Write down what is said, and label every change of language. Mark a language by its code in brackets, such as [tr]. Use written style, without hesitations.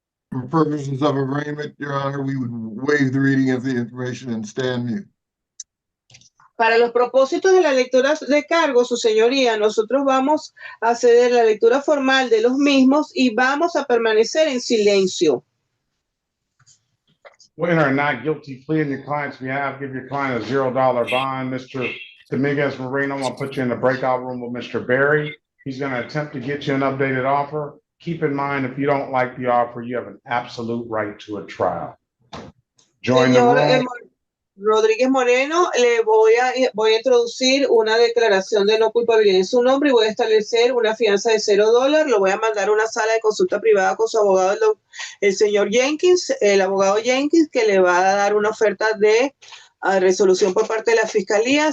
[en] For purposes of arraignment, Your Honor, we would waive the reading of the information and stand mute. [es] Para los propósitos de la lectura de cargos, su señoría, nosotros vamos a ceder la lectura formal de los mismos y vamos a permanecer en silencio. [en] Winner and not guilty plea in your client's behalf. Give your client a $0 bond. Mr. Dominguez Moreno, I'm going to put you in the breakout room with Mr. Berry. He's going to attempt to get you an updated offer. Keep in mind, if you don't like the offer, you have an absolute right to a trial. Join the room. [es] Rodríguez Moreno, le voy a introducir una declaración de no culpabilidad en su nombre y voy a establecer una fianza de $0. Lo voy a mandar a una sala de consulta privada con su abogado, el señor Jenkins, el abogado Jenkins, que le va a dar una oferta de resolución por parte de la fiscalía.